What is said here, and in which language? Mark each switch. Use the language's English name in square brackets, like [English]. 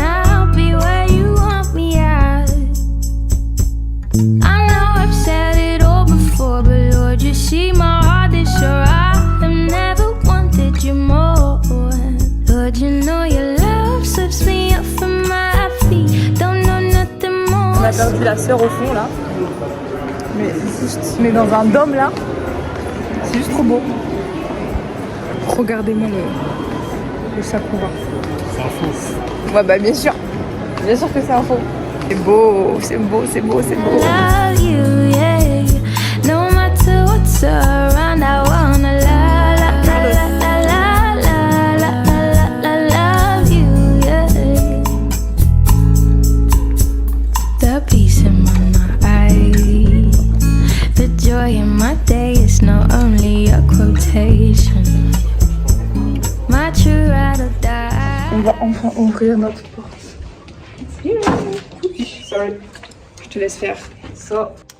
[English] I'll be where you want me at. I know I've said it all before, but Lord, you see my heart is sure. I have never wanted you more. Lord, you know your love sweeps me up from my feet. Don't know nothing more. [French] On a perdu la sœur au fond là. mais dans un dôme là. C'est juste trop beau. Regardez-moi le sakura. C'est un faux. Ouais bah bien sûr que c'est un faux. C'est beau, c'est beau, c'est beau, c'est beau. [English] Love you, yeah. No matter what's around, I wanna la la la la la la la la love you, yeah. The peace in my eyes, the joy in my day is not only a quotation. My true ride or die. [French] On va enfin ouvrir notre porte. [English] Sorry. [French] Je te laisse faire. So.